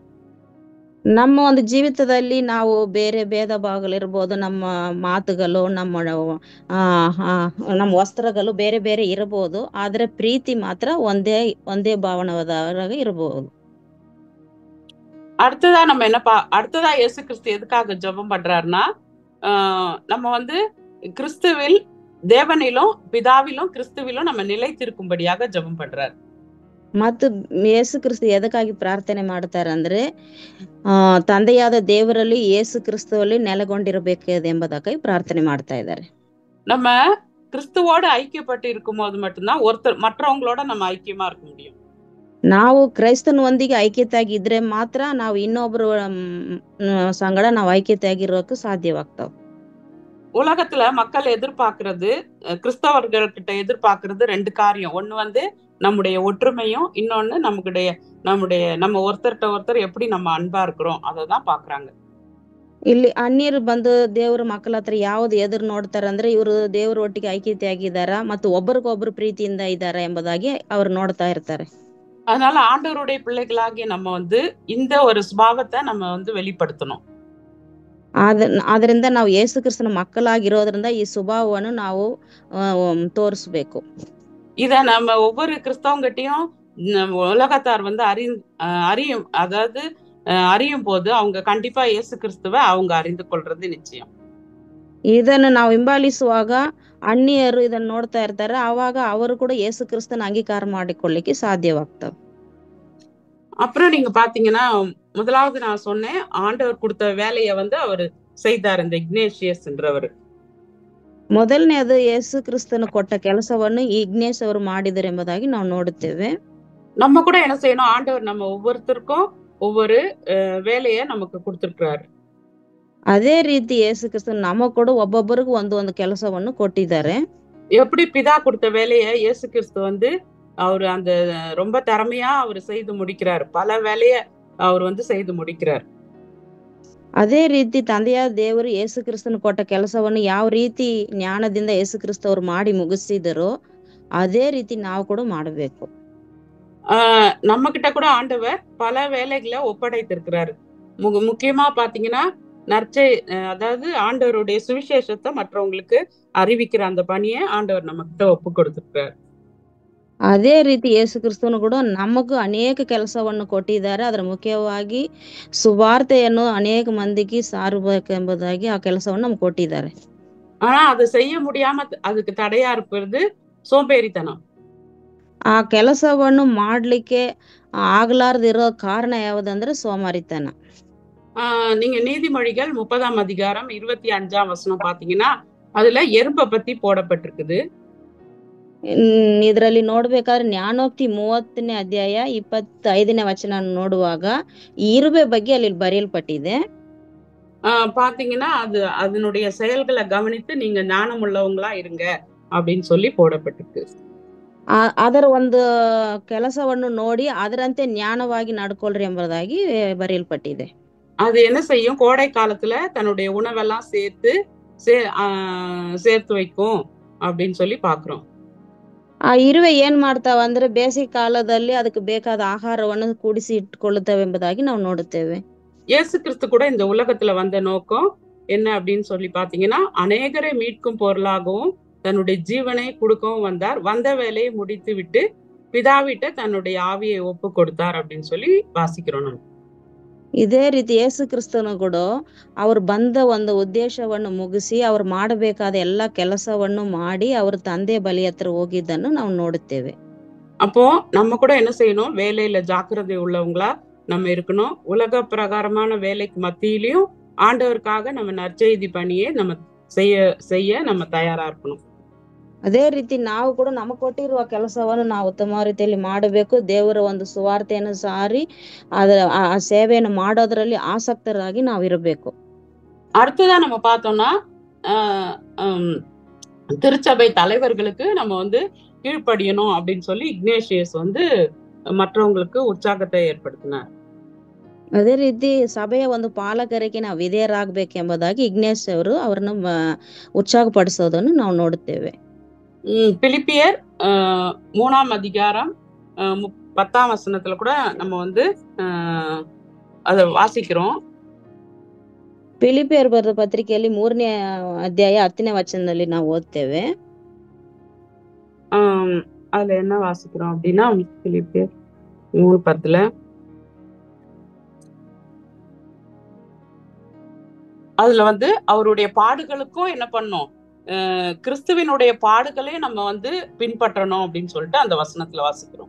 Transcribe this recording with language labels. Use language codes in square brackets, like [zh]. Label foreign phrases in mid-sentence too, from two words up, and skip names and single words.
[kn] ನಮ್ಮ ಒಂದು ಜೀವಿತದಲ್ಲಿ ನಾವು ಬೇರೆ ಭೇದ ಭಾಗಗಳಿರ್ಬೋದು, ನಮ್ಮ ಮಾತುಗಳು, ಆ, ಆ, ನಮ್ಮ ವಸ್ತ್ರಗಳು ಬೇರೆ ಬೇರೆ ಇರಬಹುದು, ಆದ್ರೆ ಪ್ರೀತಿ ಮಾತ್ರ ಒಂದೇ ಒಂದೇ ಭಾವನವಾದಾಗ ಇರಬಹುದು. [ta] அடுத்ததா நம்ம அடுத்ததா இயேசு கிறிஸ்து எதுக்காக ஜெபம் பண்றாருன்னா, நம்ம வந்து கிறிஸ்துவில் தேவனிலும் பிதாவிலும் கிறிஸ்துவிலும் நம்ம நிலைத்திருக்கும்படியாக ஜெபம் பண்றாரு. [kn] ಮತ್ತು ಯೇಸು ಕ್ರಿಸ್ತು ಎದಕ್ಕಾಗಿ ಪ್ರಾರ್ಥನೆ ಮಾಡ್ತಾರೆ ಅಂದ್ರೆ, ತಂದೆಯಾದ ದೇವರಲ್ಲಿ ಯೇಸು ಕ್ರಿಸ್ತುವಲ್ಲಿ ನೆಲೆಗೊಂಡಿರಬೇಕು ಎಂಬುದಕ್ಕಾಗಿ ಪ್ರಾರ್ಥನೆ ಮಾಡ್ತಾ ಇದ್ದಾರೆ. [ta] நம்ம கிறிஸ்துவோட ஐக்கியப்பட்டு இருக்கும்போது மட்டும்தான் மற்றவங்களோட நம்ம ஐக்கியமா இருக்க முடியும். [kn] ನಾವು ಕ್ರೈಸ್ತನೊಂದಿಗೆ ಐಕ್ಯತೆಯಾಗಿ ಇದ್ರೆ ಮಾತ್ರ ನಾವು ಇನ್ನೊಬ್ಬರ ಸಂಗಡ ನಾವು ಐಕ್ಯತೆಯಾಗಿರೋಕೆ ಸಾಧ್ಯವಾಗ್ತಾವ. [ta] உலகத்துல மக்கள் எதிர்பார்க்கறது, கிறிஸ்தவர்கள்கிட்ட எதிர்பார்க்கறது 2 காரியம். ஒண்ணு வந்து நம்முடைய ஒற்றுமையும், இன்னொன்னு நம்ம ஒருத்தர்கிட்ட ஒருத்தர் எப்படி நம்ம அன்பா இருக்கிறோம் அததான் பாக்குறாங்க. [kn] ಇಲ್ಲಿ ಅನ್ಯರು ಬಂದು ದೇವ್ರ ಮಕ್ಕಳ ಹತ್ರ ಯಾವ್ದು ಎದುರು ನೋಡ್ತಾರ ಅಂದ್ರೆ, ಇವರು ದೇವ್ರ ಒಟ್ಟಿಗೆ ಐಕ್ಯತೆಯಾಗಿದ್ದಾರ ಮತ್ತು ಒಬ್ಬರಿಗೊಬ್ರು ಪ್ರೀತಿಯಿಂದ ಇದ್ದಾರ ಎಂಬುದಾಗಿ ಅವ್ರು ನೋಡ್ತಾ ಇರ್ತಾರೆ. [ta] அதனால ஆண்டவருடைய பிள்ளைகளாகிய நம்ம வந்து இந்த ஒரு சுபாவத்தை நம்ம வந்து வெளிப்படுத்தணும். [kn] ಆದ್ರಿಂದ ನಾವು ಯೇಸು ಕ್ರಿಸ್ತನ ಮಕ್ಕಳಾಗಿರೋದ್ರಿಂದ ಈ ಸ್ವಭಾವವನ್ನು ನಾವು ತೋರಿಸ್ಬೇಕು. [ta] இத நம்ம ஒவ்வொரு கிறிஸ்தவங்கிட்டையும் உலகத்தார் வந்து அறியும், அதாவது அறியும் போது அவங்க கண்டிப்பா இயேசு கிறிஸ்துவை அவங்க அறிந்து கொள்றது நிச்சயம். [kn] ಇದನ್ನು ನಾವು ಹಿಂಬಾಲಿಸುವಾಗ ಅನ್ಯರು ಇದನ್ನ ನೋಡ್ತಾ ಇರ್ತಾರೆ, ಆವಾಗ ಅವರು ಕೂಡ ಯೇಸು ಕ್ರಿಸ್ತನ ಅಂಗೀಕಾರ ಮಾಡಿಕೊಳ್ಳಿಕ್ಕೆ ಸಾಧ್ಯವಾಗ್ತವೆ. [ta] அப்புறம் நீங்க பாத்தீங்கன்னா, முதலாவது நான் சொன்னேன், ஆண்டவர் கொடுத்த வேலையை வந்து அவர் செய்தார், இந்த இக்னேஷியஸ்ன்றவர். [kn] ಮೊದಲನೇದು ಯೇಸು ಕ್ರಿಸ್ತನ ಕೊಟ್ಟ ಕೆಲಸವನ್ನು ಇಗ್ನೇಶ್ ಅವರು ಮಾಡಿದರು ಎಂಬುದಾಗಿ ನಾವು ನೋಡುತ್ತೇವೆ. [ta] நம்ம கூட என்ன செய்யணும், ஆண்டவர் நம்ம ஒவ்வொருத்தருக்கும் ஒவ்வொரு வேலையை நமக்கு கொடுத்திருக்கிறாரு. [kn] ಅದೇ ರೀತಿ ಯೇಸು ಕ್ರಿಸ್ತನ್ ನಮಗ್ ಕೂಡ ಒಬ್ಬೊಬ್ಬರಿಗೂ ಒಂದು ಕೆಲಸವನ್ನು ಕೊಟ್ಟಿದ್ದಾರೆ. [ta] எப்படி பிதா கொடுத்த வேலையை இயேசு கிறிஸ்து வந்து அவர் அந்த ரொம்ப திறமையா அவர் செய்து முடிக்கிறார். பல வேலையை அவர் வந்து செய்து முடிக்கிறார். [kn] ಅದೇ ರೀತಿ ತಂದೆಯಾದ ದೇವರು ಯೇಸು ಕ್ರಿಸ್ತನ ಕೊಟ್ಟ ಕೆಲಸವನ್ನು ಯಾವ ರೀತಿ ಜ್ಞಾನದಿಂದ ಯೇಸು ಕ್ರಿಸ್ತ ಅವರು ಮಾಡಿ ಮುಗಿಸಿದರೋ ಅದೇ ರೀತಿ ನಾವು ಕೂಡ ಮಾಡಬೇಕು. [ta] நம்ம கிட்ட கூட ஆண்டவர் பல வேலைகளை ஒப்படைத்திருக்கிறாரு. முக்கியமா பாத்தீங்கன்னா அதாவது ஆண்டவருடைய சுவிசேஷத்தை மற்றவங்களுக்கு அறிவிக்கிற அந்த பணியை ஆண்டவர் நம்ம கிட்ட ஒப்பு கொடுத்திருக்கிறார். [kn] ಅದೇ ರೀತಿ ಯೇಸು ಕ್ರಿಸ್ತನು ಕೂಡ ನಮಗೂ ಅನೇಕ ಕೆಲಸವನ್ನು ಕೊಟ್ಟಿದ್ದಾರೆ. ಅದರ ಮುಖ್ಯವಾಗಿ ಸುವಾರ್ತೆಯನ್ನು ಅನೇಕ ಮಂದಿಗೆ ಸಾರಬೇಕೆಂಬುದಾಗಿ ಆ ಕೆಲಸವನ್ನು ನಮ್ಗೆ ಕೊಟ್ಟಿದ್ದಾರೆ. [ta] ஆனா அதை செய்ய முடியாம அதுக்கு தடையா இருப்பது சோம்பேறித்தனம். [kn] ಆ ಕೆಲಸವನ್ನು ಮಾಡ್ಲಿಕ್ಕೆ ಆಗ್ಲಾರ್ದಿರೋ ಕಾರಣ ಯಾವುದಂದ್ರೆ ಸೋಮಾರಿತನ. [ta] நீங்க நீதிமொழிகள் 30ஆம் அதிகாரம் 25ஆம் வசனம் பாத்தீங்கன்னா அதுல எறும்பை பத்தி போடப்பட்டிருக்குது. [kn] ಇದರಲ್ಲಿ ನೋಡ್ಬೇಕಾದ್ರೆ ಜ್ಞಾನೋಕ್ತಿ 30ನೇ ಅಧ್ಯಾಯ 25ನೇ ವಚನ ನೋಡುವಾಗ ಇರುವೆ ಬಗ್ಗೆ ಅಲ್ಲಿ ಬರೆಯಲ್ಪಟ್ಟಿದೆ. [ta] பாத்தீங்கன்னா அதனுடைய செயல்களை கவனித்து நீங்க ஞானம் உள்ளவங்களா இருங்க அப்படின்னு சொல்லி போடப்பட்டிருக்கு. [kn] ಅದರ ಒಂದು ಕೆಲಸವನ್ನು ನೋಡಿ ಅದರಂತೆ ஞானವಾಗಿ ನಡ್ಕೊಳ್ರಿ ಎಂಬುದಾಗಿ ಬರೆಯಲ್ಪಟ್ಟಿದೆ. [ta] அது என்ன செய்யும், கோடை காலத்துல தன்னுடைய உணவெல்லாம் சேர்த்து வைக்கும் அப்படின்னு சொல்லி பாக்குறோம். [kn] ಆ ಇರುವೆ ಏನ್ ಮಾಡ್ತಾವ ಅಂದ್ರೆ ಬೇಸಿಗೆ ಕಾಲದಲ್ಲಿ ಅದಕ್ಕೆ ಬೇಕಾದ ಆಹಾರವನ್ನು ಕೂಡಿಸಿ ಇಟ್ಕೊಳ್ಳುತ್ತವೆ ಎಂಬುದಾಗಿ ನಾವು ನೋಡುತ್ತೇವೆ. [ta] இயேசு கிறிஸ்து கூட இந்த உலகத்துல வந்த நோக்கம் என்ன அப்படின்னு சொல்லி பாத்தீங்கன்னா, அநேகரை மீட்கும் பொருளாகவும் தன்னுடைய ஜீவனை கொடுக்கவும் வந்தார். வந்த வேலையை முடித்து விட்டு பிதாவிட்ட தன்னுடைய ஆவியை ஒப்பு கொடுத்தார் அப்படின்னு சொல்லி வாசிக்கிறோம் நம்ம. [kn] ಇದೇ ರೀತಿ ಯೇಸು ಕ್ರಿಸ್ತನು ಕೂಡ ಅವರು ಬಂದ ಒಂದು ಉದ್ದೇಶವನ್ನು ಮುಗಿಸಿ ಅವ್ರು ಮಾಡಬೇಕಾದ ಎಲ್ಲಾ ಕೆಲಸವನ್ನು ಮಾಡಿ ಅವ್ರ ತಂದೆ ಬಲಿ ಹತ್ರ ಹೋಗಿದ್ದನ್ನು ನಾವು ನೋಡುತ್ತೇವೆ. [ta] அப்போ நம்ம கூட என்ன செய்யணும், வேலையில ஜாக்கிரதை உள்ளவங்களா நம்ம இருக்கணும். உலக பிரகாரமான வேலைக்கு மத்தியிலையும் ஆண்டவருக்காக நம்ம நற்செய்தி பணியை நம்ம செய்ய நம்ம தயாரா இருக்கணும். [kn] ಅದೇ ರೀತಿ ನಾವು ಕೂಡ ನಮಗೆ ಕೊಟ್ಟಿರುವ ಕೆಲಸವನ್ನು ನಾವು ಉತ್ತಮ ರೀತಿಯಲ್ಲಿ ಮಾಡಬೇಕು. ದೇವರ ಒಂದು ಸುವಾರ್ತೆಯನ್ನು ಸಾರಿ ಅದರ ಆ ಸೇವೆಯನ್ನು ಮಾಡೋದ್ರಲ್ಲಿ ಆಸಕ್ತರಾಗಿ ನಾವು ಇರಬೇಕು. [ta] அடுத்ததா நம்ம பார்த்தோம்னா திருச்சபை தலைவர்களுக்கு நம்ம வந்து கீழ்ப்படியணும் அப்படின்னு சொல்லி இக்னேஷியஸ் வந்து மற்றவங்களுக்கு ಉತ್ಸಾಹತೆ ಏರ್ಪಡಿಸಿனார். [kn] ಅದೇ ರೀತಿ ಸಭೆಯ ಒಂದು ಪಾಲಕರಿಗೆ ನಾವು ವಿಧೇಯರಾಗಬೇಕೆಂಬುದಾಗಿ ಇಗ್ನೇಶ್ ಅವರು ಅವರನ್ನು ಉತ್ಸಾಹಪಡಿಸೋದನ್ನು ನಾವು ನೋಡುತ್ತೇವೆ. [ta] பிலிப்பியர் 3ஆம் அதிகாரம் 10ஆம் வசனத்துல கூட நம்ம வந்து அத வாசிக்கிறோம். [kn] ಫಿಲಿಪಿಯರ್ ಬರೆದ ಪತ್ರಿಕೆಯಲ್ಲಿ 3ನೇ ಅಧ್ಯಾಯ 10ನೇ ವಚನದಲ್ಲಿ ನಾವು ಓದ್ತೇವೆ. [ta] அதுல என்ன வாசிக்கிறோம் அப்படின்னா பிலிப்பியர் 3:10 அதுல வந்து அவருடைய பாடுகளுக்கும் என்ன பண்ணோம், கிறிஸ்துவினுடைய பாடுகளே நம்ம வந்து பின்பற்றணும் அப்படின்னு சொல்லிட்டு அந்த வசனத்துல வாசிக்கிறோம்.